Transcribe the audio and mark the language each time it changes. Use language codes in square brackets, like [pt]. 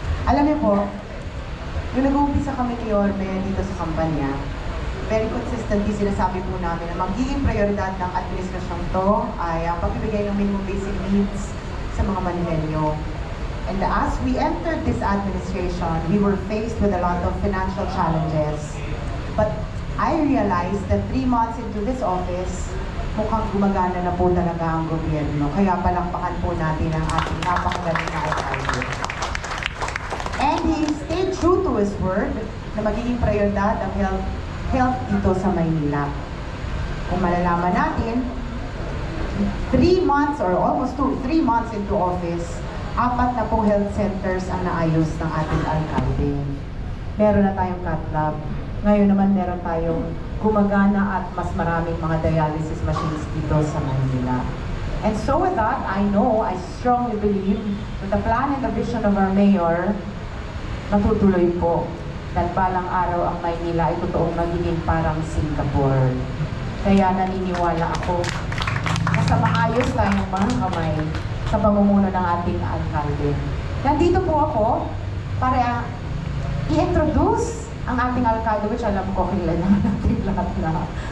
[tl] Alam niyo po, nung nag-uumpisa kami ni Yorme dito sa kampanya, very consistently sinasabi po namin na magiging prioridad ng administrasyong to ay ang pagbibigay ng minimum basic needs sa mga Manileño. [en] And as we entered this administration, we were faced with a lot of financial challenges. But I realized that 3 months into this office, [tl] mukhang gumagana na po talaga ang gobyerno. Kaya palakpakan po natin ang ating napakagaling na alkalde. [en] And he stayed true to his word [tl] na magiging prioridad ang health dito sa Maynila. Kung malalaman natin, 3 months or almost 3 months into office, 4 na pong health centers ang naayos ng ating alkalde. Meron na tayong cat lab. Ngayon naman meron tayong gumagana at mas maraming mga dialysis machines dito sa Maynila. [en] And so with that, I strongly believe that the plan and the vision of our mayor [tl] matutuloy po. Dahil balang araw ang Maynila ay totoong magiging parang Singapore. Kaya naniniwala ako na sa maayos tayong mga kamay sa pamumuno ng ating alkalde. Nandito po ako para i-introduce ang ating alkalde, [en] which alam ko kilala natin lahat na.